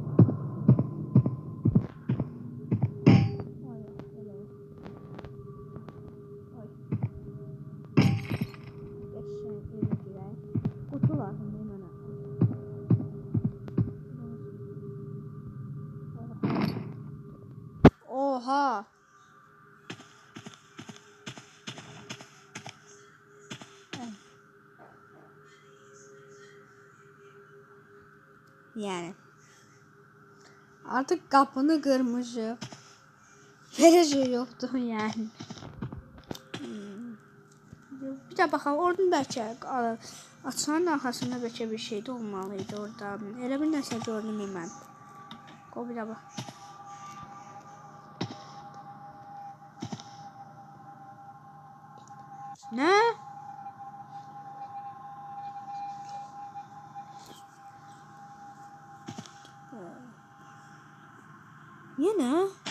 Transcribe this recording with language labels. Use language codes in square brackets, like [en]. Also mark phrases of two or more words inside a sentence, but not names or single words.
[az] Ay, elə. Ay. Qəşəng evə girək. Qutu lazımdır mənə. Oha. [tr] Yani artık kapını kırmışım. Vereceği yoktu yani. Bir de bakalım oradan belki açanın arkasında belki bir şey de olmalıydı orada. [az] Elə bir nəsə gördüm mən. Qoy bir də bax. [tr] Ne? Yine?